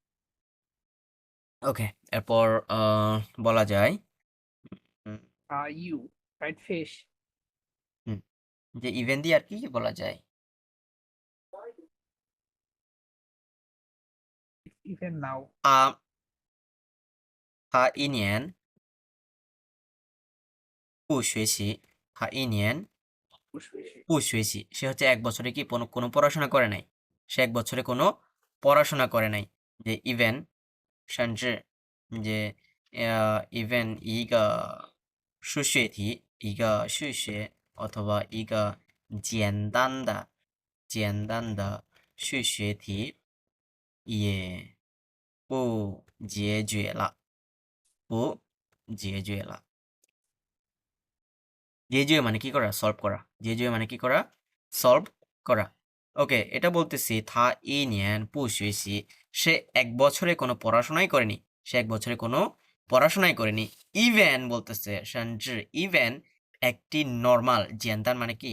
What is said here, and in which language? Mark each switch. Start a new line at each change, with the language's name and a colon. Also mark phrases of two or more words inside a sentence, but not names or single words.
Bangla: ওকে, এরপর বলা যায় হুম,
English: fried fish.
Bangla: হুম, যে ইভেন দিয়ে আর কি কি বলা যায়?
English: even now.
Chinese: 他一年不学习，他一年不学习,
Bangla: সে হচ্ছে ১ বছরে কি কোনো পড়াশোনা করে নাই। সে ১ বছরে কোনো পড়াশোনা করে নাই। যে ইভেন 甚至 যে ইভেন
Chinese: 一个数学题，一个数学
Bangla: অথবা
Chinese: 一个简单的数学题也不解决了，不解决了。
Bangla: জেজুয়ে মানে কি করা? সলভ করা। জেজুয়ে মানে কি করা? সলভ করা। ওকে, এটা বলতেছি
Chinese: 他一年不学习,
Bangla: সে ১ বছরে কোনো পড়াশোনাই করেনি। সে ১ বছরে কোনো পড়াশোনাই করেনি। ইভেন বলতেছে 甚至 ইভেন একটি নরমাল, জিয়ানদান মানে কি?